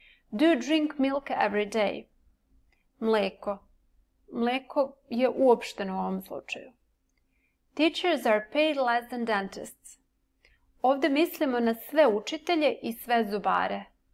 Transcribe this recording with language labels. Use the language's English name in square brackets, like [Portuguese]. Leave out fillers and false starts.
[English] Do you drink milk every day? [Serbian] Mleko. Mleko je uopšteno u ovom slučaju. [English] Teachers are paid less than dentists. [Serbian] Ovdje mislimo na sve učitelje i sve zubare.